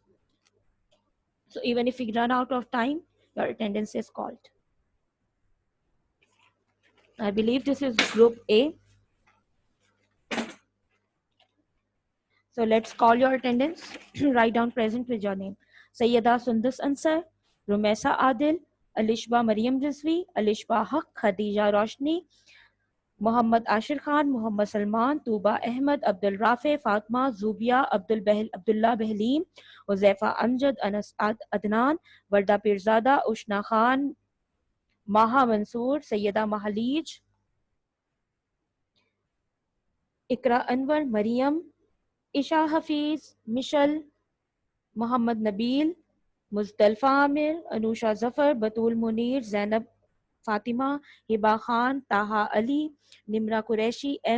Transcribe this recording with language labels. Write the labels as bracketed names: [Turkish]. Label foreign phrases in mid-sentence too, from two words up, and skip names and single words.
[English] So even if we run out of time, your attendance is called. I believe this is group A. So let's call your attendance. Write down present with your name. Sayyida Sundus Ansar, Rumesa Adil, Alishba Mariam Rizvi, Alishba Haq, Khadija Roshni, Muhammad Ashir Khan, Muhammad Salman, Tuba Ahmed, Abdul Rafe, Fatma, Zubia, Abdullah Behleem, Uzaifa Amjad, Anas Adnan, Warda Pirzada, Ushna Khan, Maha Mansoor, Sayyida Mahalij, Ikra Anwar, Mariam, Isha Hafiz, Mishal, Muhammad Nabil, Muzdalfa Amir, Anusha Zafar, Batul Munir, Zainab Fatima, Hiba Khan, Taha Ali, Nimra Qureshi, M.